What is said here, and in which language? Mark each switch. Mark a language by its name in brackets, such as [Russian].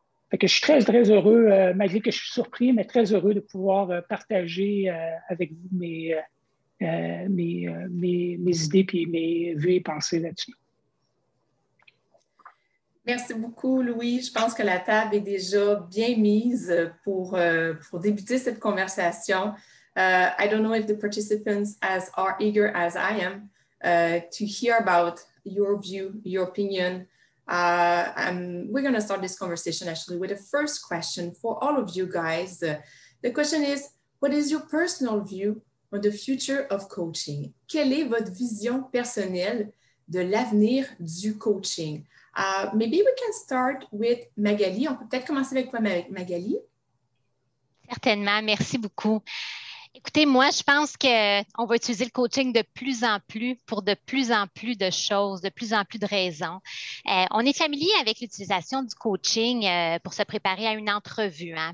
[French] Fait que je suis très, très heureux, malgré que je suis surpris, mais très heureux de pouvoir partager avec vous mes idées et mes vues et pensées là-dessus. Merci beaucoup, Louis. Je pense que la table est déjà bien mise pour débuter cette conversation. [English] I don't know if the participants are eager as I am to hear about your view, your opinion. We're going to start this conversation actually with the first question for all of you guys. The question is, what is your personal view on the future of coaching? [French] Quelle est votre vision personnelle de l'avenir du coaching? [English] Maybe we can start with Magali. [French] On peut peut-être commencer avec toi, Magali. Certainement, merci beaucoup. Écoutez, moi, je pense qu'on va utiliser le coaching de plus en plus pour de plus en plus de choses, de plus en plus de raisons. On est familier avec l'utilisation du coaching pour se préparer à une entrevue, hein.